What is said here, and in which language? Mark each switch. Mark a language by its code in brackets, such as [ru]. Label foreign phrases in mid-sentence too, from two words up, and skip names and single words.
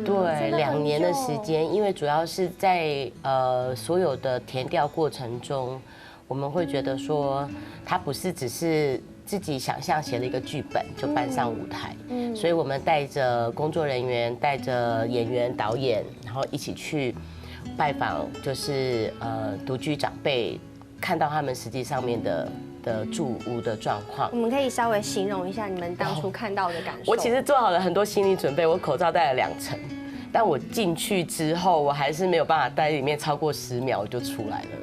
[zh] 對，2年的時間，因為主要是在所有的田調過程中，我們會覺得說，它不是只是自己想象寫了一個劇本就搬上舞台，所以我們帶着工作人員、帶着演員、導演，然後一起去拜访，就是独居长辈，看到他们实际上面的住屋的状况。我们可以稍微形容一下你们当初看到的感受。我其实做好了很多心理准备，我口罩戴了2层，但我进去之后，我还是没有办法待里面超过10秒就出来了。